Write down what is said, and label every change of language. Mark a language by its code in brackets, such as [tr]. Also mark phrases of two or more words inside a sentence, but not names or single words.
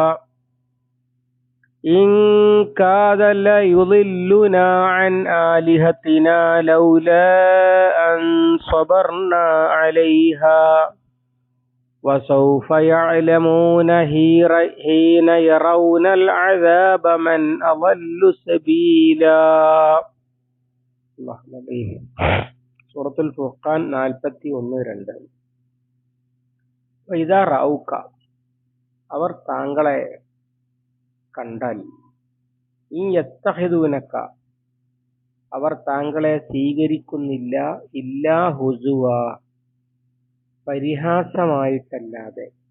[ar] إن كاد ليضلنا عن آلهتنا لولا أن صبرنا عليها وسوف يعلمون حين يرون العذاب من أضل سبيلا. [ml] സൂറത്തുൽ ഫുർഖാൻ 41-2. [ar] وإذا رأوك, [ml] അവർ താങ്കളെ കണ്ടാൽ, [ar] إن يتخذونك, [ml] അവർ താങ്കളെ സ്വീകരിക്കുന്നില്ല, [ar] إلا هزوا, [ml] പരിഹാസമായിട്ടല്ലാതെ.